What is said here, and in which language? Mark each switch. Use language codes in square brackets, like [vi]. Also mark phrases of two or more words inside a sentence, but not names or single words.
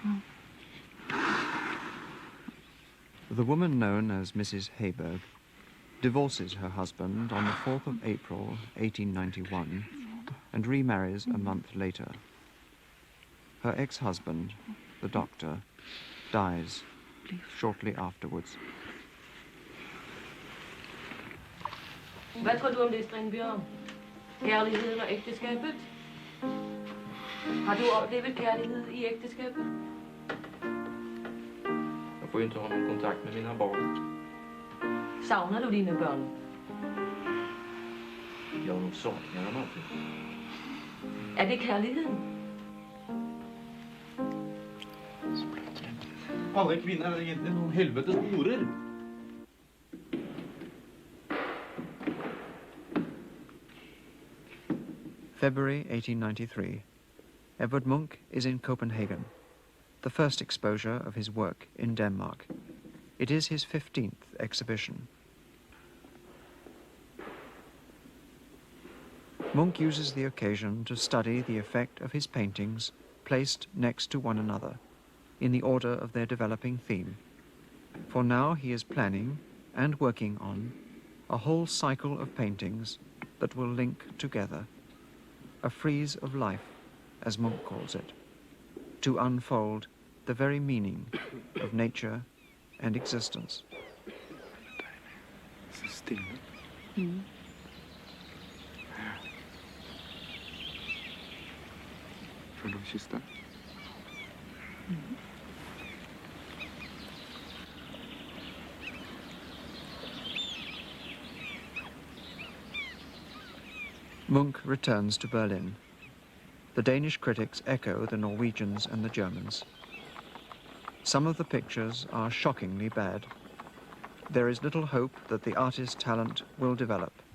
[en] The woman known as Mrs. Hayberg divorces her husband on the 4th of April, 1891, and remarries a month later. Her ex-husband, the doctor, dies shortly afterwards. [da] Hvad tror du om det, Strindbjørn? Kærligheden og ægteskabet? Har du oplevet kærlighed i ægteskabet? [sv] Jag får ju inte ha någon kontakt med mina barn. [da] Savner du dine børn? [sv] Jag nog saknar dem alltid. [da] Er det kærligheden? [no] Alle kvinner er egentlig noen helvetes horer. [en] February 1893. Edvard Munch is in Copenhagen, the first exposure of his work in Denmark. It is his 15th exhibition. Munch uses the occasion to study the effect of his paintings placed next to one another, in the order of their developing theme. For now he is planning and working on a whole cycle of paintings that will link together, a frieze of life, as Munch calls it, to unfold the very meaning of nature and existence. [da] Så stille. Føler du kysse? [en] Munch returns to Berlin. The Danish critics echo the Norwegians and the Germans. Some of the pictures are shockingly bad. There is little hope that the artist's talent will develop.